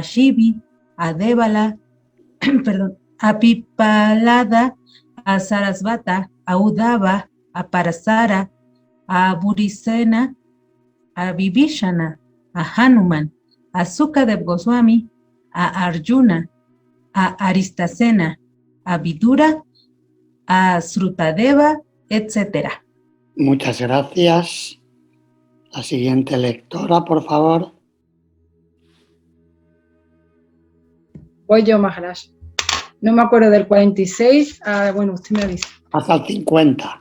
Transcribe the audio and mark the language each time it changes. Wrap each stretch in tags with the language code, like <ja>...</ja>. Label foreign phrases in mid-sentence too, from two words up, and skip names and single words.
<es>Shivi, a Devala, a Pipalada, a Sarasvata, a Udava, a Parasara, a Burisena, a Vibhishana, a Hanuman, a Sukadev Goswami, a Arjuna, a Aristasena, a Vidura, a Srutadeva, etc. Muchas gracias. La siguiente lectora, por favor. Voy yo, Maharaj. No me acuerdo del 46. Bueno, usted me avisa. Hasta el 50.</es>